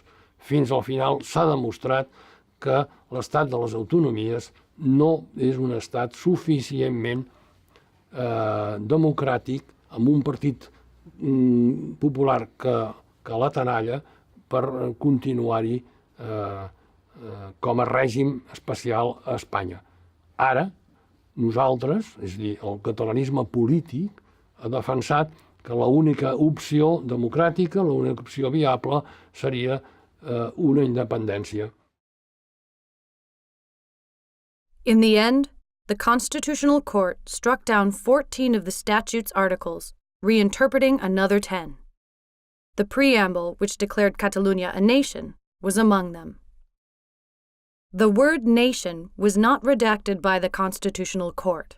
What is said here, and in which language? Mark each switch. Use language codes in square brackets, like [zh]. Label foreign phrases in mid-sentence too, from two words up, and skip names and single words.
[ca] Fins al final s'ha demostrat que l'estat de les autonomies no és un estat suficientment democràtic, amb un partit popular que la tenalla per continuar-hi com a règim especial a Espanya. Ara, nosaltres, és a dir, el catalanisme polític, ha defensat que l'única opció democràtica, l'única opció viable, seria una independència. [en] In the end, the Constitutional Court struck down 14 of the statute's articles, reinterpreting another 10. The preamble, which declared Catalunya a nation, was among them. The word nation was not redacted by the Constitutional Court.